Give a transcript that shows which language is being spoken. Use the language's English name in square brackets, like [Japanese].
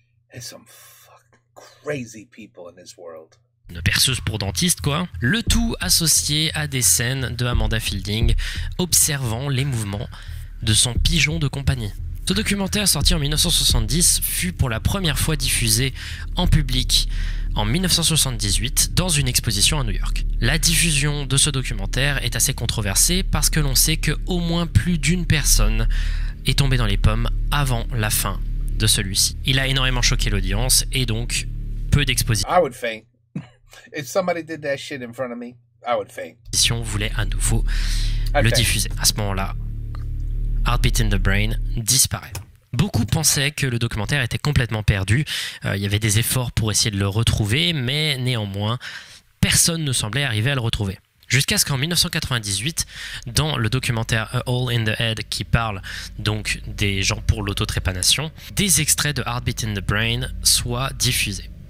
[English] There's some fucking crazy people in this world. [French] Une perceuse pour dentiste quoi. Le tout associé à des scènes de Amanda Fielding observant les mouvements de son pigeon de compagnie. Ce documentaire, sorti en 1970, fut pour la première fois diffusé en public en 1978 dans une exposition à New York. La diffusion de ce documentaire est assez controversée parce que l'on sait que au moins plus d'une personne est tombée dans les pommes avant la fin de celui-ci. Il a énormément choqué l'audience et donc peu d'exposition. [English] I would faint. If somebody did that shit in front of me, I would faint. [French] Voulait à nouveau le diffuser. À ce moment-là, Heartbeat in the Brain disparaît. Beaucoup pensaient que le documentaire était complètement perdu. Il y avait des efforts pour essayer de le retrouver, mais néanmoins, personne ne semblait arriver à le retrouver. Jusqu'à ce qu'en 1998, dans le documentaire A Hole in the Head, qui parle donc des gens pour l'autotrépanation, des extraits de Heartbeat in the Brain soient diffusés.